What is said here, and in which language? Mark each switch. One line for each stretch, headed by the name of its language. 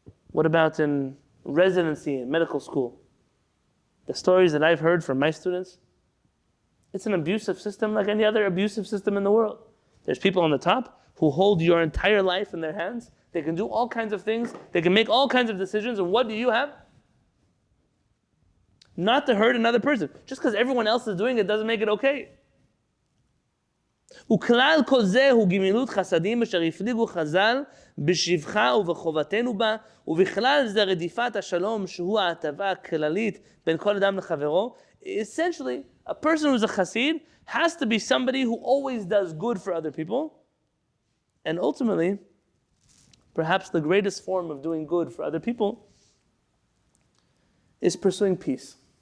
English: What about in residency in medical school? The stories that I've heard from my students, it's an abusive system like any other abusive system in the world. There's people on the top who hold your entire life in their hands. They can do all kinds of things. They can make all kinds of decisions. And what do you have? Not to hurt another person. Just because everyone else is doing it doesn't make it okay.
Hebrew: וכלל כל זה הוא גמילות חסדים אשר הפליגו חז"ל בשבחה ובחובתנו בה, ובכלל זה רדיפת השלום שהוא ההטבה הכללית בין כל אדם לחברו.
English: Essentially, a person who's a chassid has to be somebody who always does good for other people. And ultimately, perhaps the greatest form of doing good for other people is pursuing peace.